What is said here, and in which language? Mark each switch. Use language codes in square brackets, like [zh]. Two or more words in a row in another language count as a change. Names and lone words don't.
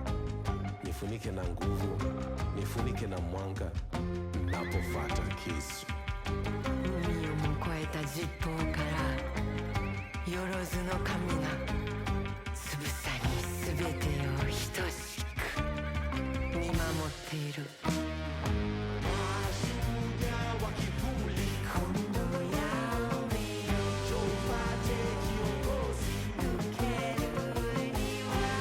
[sw] Nifunike na nguvu, nifunike na mwanga, napofuata kisu. [ja] 海をも越えた十方からよろずの神がつぶさにすべてを等しく見守ている今度闇を抜けるには